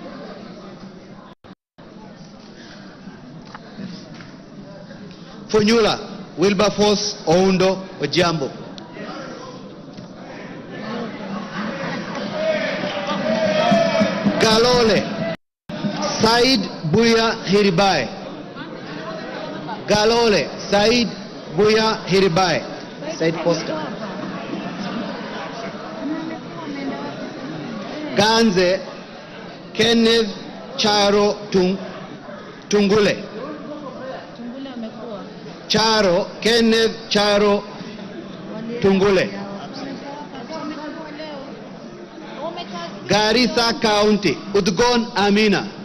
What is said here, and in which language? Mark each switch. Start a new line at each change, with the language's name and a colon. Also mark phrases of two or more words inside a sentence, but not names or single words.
English: Funyula Wilberforce Oundo Ojambo. Galole Said Buya Hiribai. Galole Said Buya Hiribai. Said Poster. Ganze Kenneth Charo Tungule. Charo Kenneth Charo Tungule. Garissa County Udgon Amina.